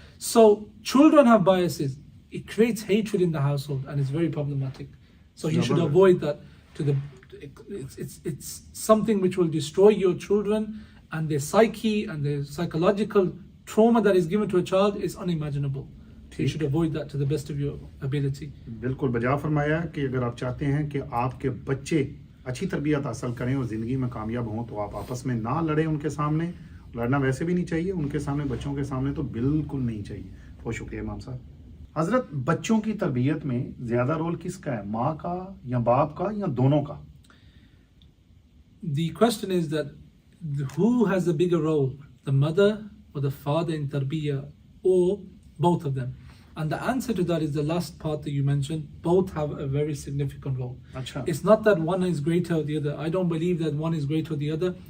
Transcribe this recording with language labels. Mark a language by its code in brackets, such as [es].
[en] So children have biases. It creates hatred in the household, and it's very problematic. So you should avoid that. It's something which will destroy your children, and their psyche and their psychological trauma that is given to a child is unimaginable. You should avoid that to the best of your ability. [ur] بالکل بجا فرمایا کہ اگر آپ چاہتے ہیں کہ آپ کے بچے اچھی تربیت حاصل کریں اور زندگی میں کامیاب ہوں تو آپ آپس میں نہ لڑیں ان کے سامنے. لڑنا ویسے بھی نہیں چاہیے ان کے سامنے, بچوں کے سامنے تو بالکل نہیں چاہیے. بہت شکریہ امام صاحب. حضرت, بچوں کی تربیت میں زیادہ رول کس کا ہے, ماں کا یا باپ کا یا دونوں کا؟ [en] The question is that who has a bigger role, the mother or the father in tarbiyah, or both of them? And the answer to that is the last part that you mentioned. Both have a very significant role. [ur] Achha. [en] It's not that one is greater or the other. I don't believe that one is greater or the other.